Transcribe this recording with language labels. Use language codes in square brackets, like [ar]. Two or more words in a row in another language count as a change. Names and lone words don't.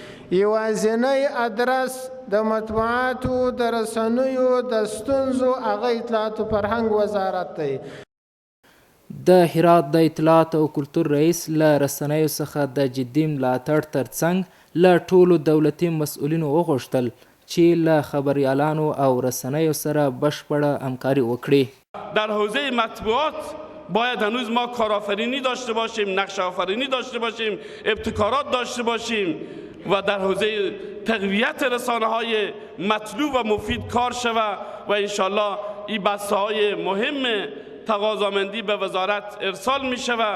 [ps] یوازینی ادرس د مطبوعاتو د رسنیو د ستونزو هغه اطلاعات او فرهنګ وزارت دی. د هرات د اطلاعات او کلتور رئیس له رسنیو څخه د جدي ملاتړ ترڅنګ له ټولو دولتي مسؤلینو وغوښتل چې له خبریالانو او رسنیو سره بشپړه همکاري وکړي. [fa] در حوزه مطبوعات باید هنوز ما کارآفرینی داشته باشیم، نقش آفرینی داشته باشیم، ابتکارات داشته باشیم و در حوزه تقویت رسانه های مطلوب و مفید کار شود و انشالله این بسته های مهم تقاضامندی به وزارت ارسال می شود.